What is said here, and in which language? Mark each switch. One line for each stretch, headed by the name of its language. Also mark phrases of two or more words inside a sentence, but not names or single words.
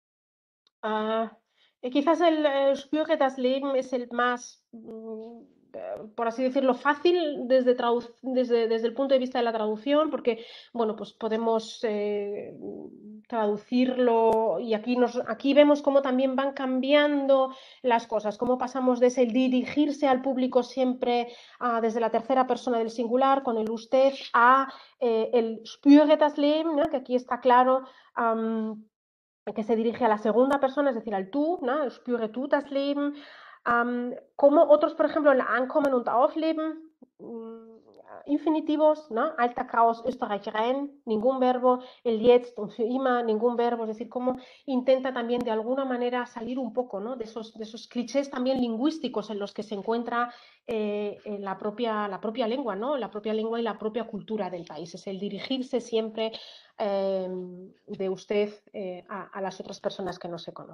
Spanish: Quizás el
German: Spüre das Leben
Spanish: es el más, por así decirlo, fácil desde el punto de vista de la traducción, porque bueno, pues podemos traducirlo y aquí vemos cómo también van cambiando las cosas, cómo pasamos de ese dirigirse al público siempre desde la tercera persona del singular con el usted a el
German: Spüre das Leben,
Spanish: ¿no? Que aquí está claro que se dirige a la segunda persona, es decir, al tú, ¿no?
German: Spüre tú das Leben.
Spanish: Como otros, por ejemplo, el
German: Ankommen und Aufleben,
Spanish: infinitivos, ¿no?
German: Alter Chaos, Österreich Rhein,
Spanish: ningún verbo, el
German: jetzt und für immer,
Spanish: ningún verbo, es decir, cómo intenta también de alguna manera salir un poco, ¿no? de esos clichés también lingüísticos en los que se encuentra la propia lengua, ¿no? La propia lengua y la propia cultura del país, es el dirigirse siempre de usted a las otras personas que no se conocen.